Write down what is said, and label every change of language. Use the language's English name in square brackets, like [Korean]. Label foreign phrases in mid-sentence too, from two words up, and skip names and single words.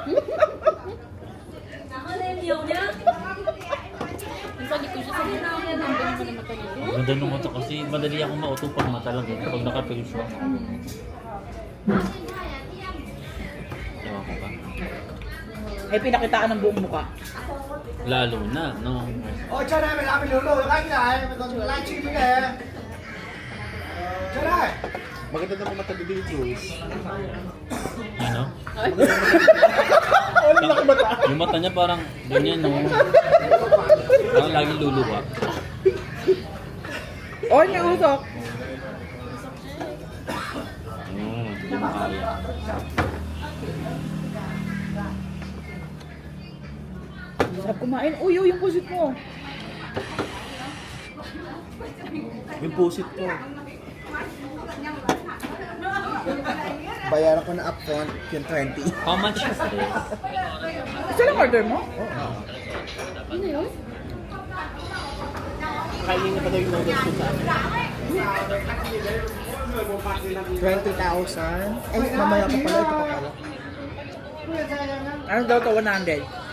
[Filipino] Ang ganda ng mata kasi madali akong mauto pag mata lang eh. Pag naka-face siya. Ewan ko ba? Ay, pinakitaan ng buong muka. Lalo na, no? [Vietnamese] Ôi, chơi đây mày làm mày lừa đồ được anh này, mày còn live stream nữa nè. Chơi đây. [Filipino] Maganda na mata dito yung Jules. Ano? Yung mata niya parang ganyan, no? Parang laging luluwa. Oy, may usok. Hindi mo kaya. Sarap kumain. Uy, yung pusit mo. Yung pusit ko. Bayaran ko na upfront yung 20. [English] How much is this? [Filipino] Isa lang order mo? Kaya niya pa daw yung noodles ko sa akin. 20,000? Ay, mamaya pa pala. Ito pa pala. Ano daw to? 100.